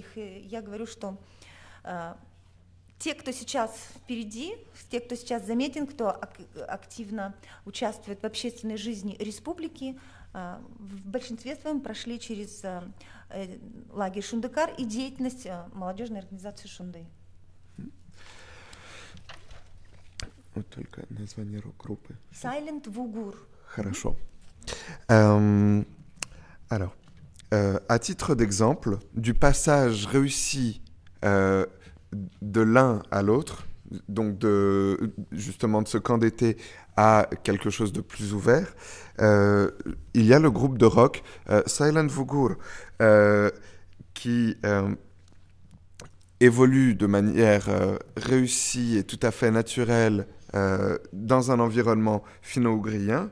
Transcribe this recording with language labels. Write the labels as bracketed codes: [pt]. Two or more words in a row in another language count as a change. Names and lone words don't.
[ru] Я говорю, что те, кто сейчас впереди, те, кто сейчас заметен, кто активно участвует в общественной жизни республики, в большинстве своем прошли через лагерь Шандыкар и деятельность молодежной организации Шунды. Только название рок-группы. Silent Vugur. Хорошо. [fr] Alors, à titre d'exemple, du passage réussi de l'un à l'autre, donc justement de ce camp d'été à quelque chose de plus ouvert, il y a le groupe de rock Silent Vugur qui évolue de manière réussie et tout à fait naturelle dans un environnement finno-ougrien.